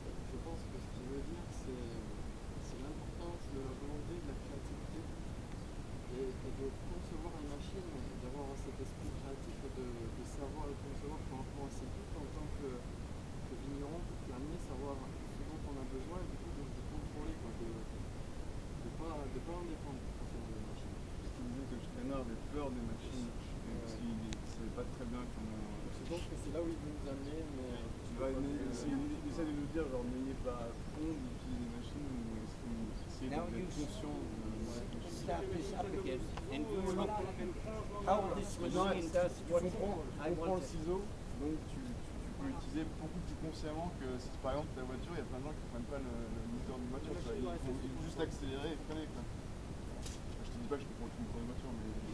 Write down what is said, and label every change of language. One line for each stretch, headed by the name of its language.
French: Je pense que ce qu'il veut dire, c'est l'importance de la volonté, de la créativité, et de concevoir une machine, d'avoir cet esprit créatif, de savoir le concevoir par rapport à ses doutes en tant que vigneron, fermier, savoir ce dont on a besoin, et du coup de contrôler, quoi, de pas en dépendre forcément des machines. Parce qu'il disait que Steiner avait peur des machines, parce qu'il ne savait pas très bien comment... Je pense que c'est là où il veut nous amener, mais... Il essaie de nous dire, genre, n'ayez pas honte d'utiliser des machines, ou essayez d'être conscient de...
English: Start this up again, and you look how this machine does what I
French: prends
English: want.
French: le ciseau, donc tu peux l'utiliser beaucoup plus consciemment que si par exemple ta voiture, il y a plein de gens qui ne prennent pas le moteur d'une voiture, tu vois, ils font juste accélérer et freiner, quoi. Je te dis pas que je peux prendre le moteur d'une voiture, mais...